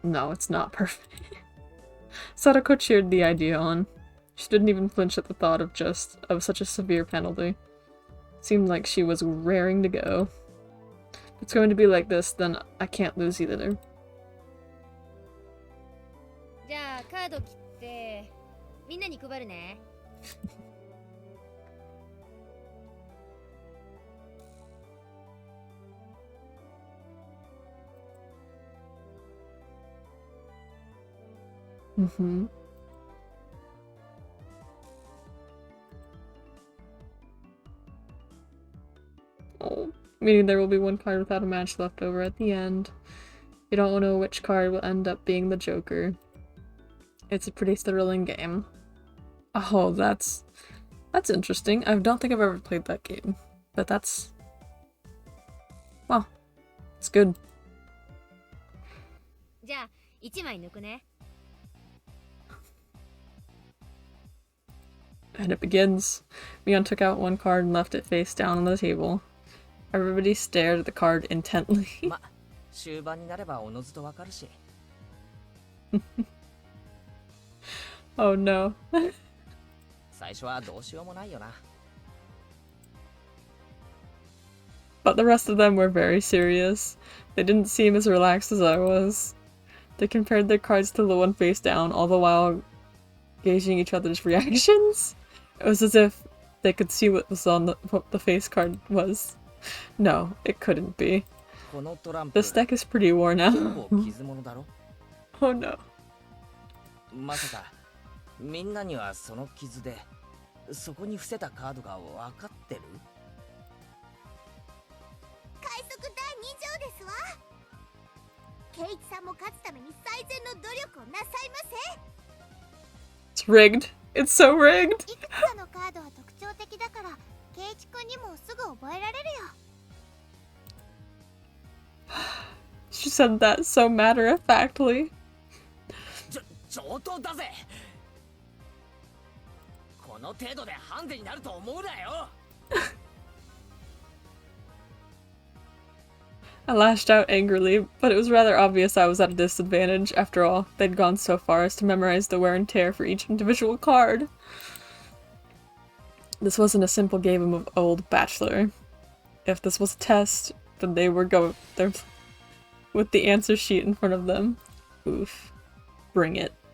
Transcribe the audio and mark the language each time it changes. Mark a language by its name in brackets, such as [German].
[English] No, it's not perfect. Sadako cheered the idea on. She didn't even flinch at the thought of such a severe penalty. Seemed like she was raring to go. If it's going to be like this, then I can't lose either. [Japanese] じゃあカード切ってみんなに配るね。 Mm-hmm. [English] Oh, meaning there will be one card without a match left over at the end. You don't know which card will end up being the Joker. It's a pretty thrilling game. Oh, that's interesting. I don't think I've ever played that game, but that's... Well, it's good. [Japanese] じゃあ1枚抜くね。 [English] And it begins. Mion took out one card and left it face down on the table. Everybody stared at the card intently. [Japanese] ま、終盤になればおのずとわかるし。 [English] Oh no. [Japanese] 最初はどうしようもないよな。 [English] But the rest of them were very serious. They didn't seem as relaxed as I was. They compared their cards to the one face down, all the while gauging each other's reactions. It was as if they could see what the face card was. No, it couldn't be. [Japanese] このトランプ、 [English] This deck is pretty worn [Japanese] 結 [English] out. [Japanese] 構傷物だろ。 [English] Oh no. [Japanese] まさかみんなにはその傷でそこに伏せたカードがわかってる？快速第2条ですわ。ケイチさんも勝つために最善の努力をなさいませ。 [English] It's rigged. It's so rigged. [Japanese] いくつかのカードは特徴的だからケイチ君にもすぐ覚えられるよ。 [English] She said that so matter-of-factly. [Japanese] 上等だぜ。この程度でハンデになると思うなよ。 [English] I lashed out angrily, but it was rather obvious I was at a disadvantage. After all, they'd gone so far as to memorize the wear and tear for each individual card. This wasn't a simple game of Old Bachelor. If this was a test, then they were there with the answer sheet in front of them. Oof. Bring it.